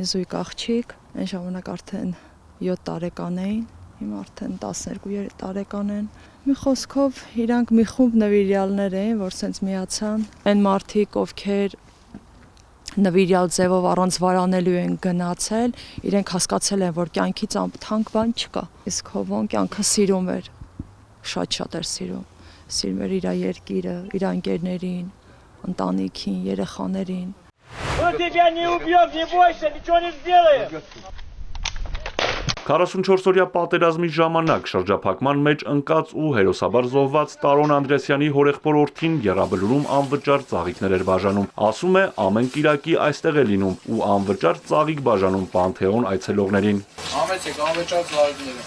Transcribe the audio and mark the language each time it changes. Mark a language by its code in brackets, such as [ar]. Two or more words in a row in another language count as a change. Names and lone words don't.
[hy] զույգ աղջիկ, այն ժամանակ արդեն 7 տարեկան էին, հիմա արդեն 12 տարեկան են։ Մի խոսքով իրանք մի խումբ նվիրյալներ էին, որ սենց միացան, այն մարդիկ, ովքեր նվիրյալ ձևով առանց վարանելու են գնացել, իրենք հասկացել են, որ կյանքից անթանկ բան չկա։ Իսկ Հովոն կյանքը սիրում էր, շատ էր սիրում։ Սիրում էր իր երկիրը, իր ընկերներին, ընտանիքին, երեխաներին։ [ru] Мы тебя не убьем, не бойся, ничего не сделаем։ [hy] 44-օրյա պատերազմի ժամանակ շրջափակման մեջ ընկած ու հերոսաբար զոհված Տարոն Անդրեասյանի հորեղբորորդին Եռաբլուրում անվճար ծաղիկներ էր բաժանում։ Ասում է, ամեն կիրակի այստեղ է լինում ու անվճար ծաղիկ բաժանում Պանթեոն այցելողներին։ Համեցեք անվճար ծաղիկները։